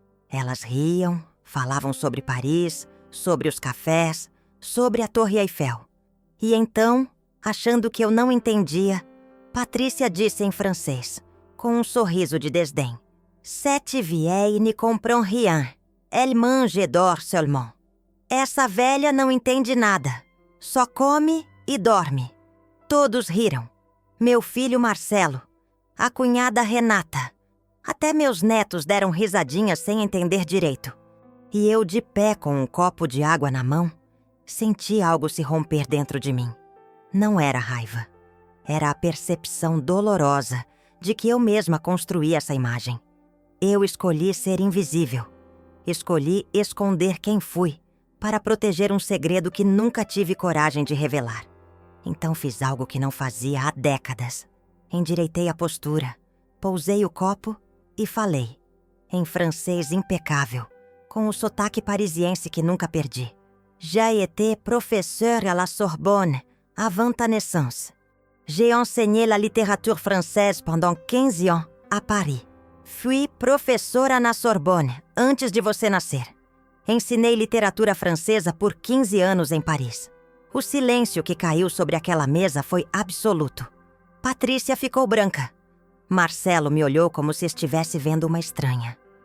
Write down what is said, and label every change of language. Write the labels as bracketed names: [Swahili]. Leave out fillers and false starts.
[Portuguese] Elas riam, falavam sobre Paris, sobre os cafés, sobre a Torre Eiffel. E então, achando que eu não entendia, Patrícia disse em francês, com um sorriso de desdém: [French] Cette vieille ne comprend rien. Elle mange et dort seulement. [Portuguese] Essa velha não entende nada. Só come e dorme. Todos riram. Meu filho Marcelo, a cunhada Renata. Até meus netos deram risadinhas sem entender direito. E eu, de pé com um copo de água na mão, senti algo se romper dentro de mim. Não era raiva. Era a percepção dolorosa de que eu mesma construí essa imagem. Eu escolhi ser invisível. Escolhi esconder quem fui para proteger um segredo que nunca tive coragem de revelar. Então fiz algo que não fazia há décadas. Endireitei a postura, pousei o copo e falei, em francês impecável, com o sotaque parisiense que nunca perdi. [French] J'ai été professeur à la Sorbonne avant ta naissance. J'ai enseigné la littérature française pendant 15 ans à Paris. [Portuguese] Fui professora na Sorbonne antes de você nascer. Ensinei literatura francesa por 15 anos em Paris. O silêncio que caiu sobre aquela mesa foi absoluto. Patrícia ficou branca. Marcelo me olhou como se estivesse vendo uma estranha.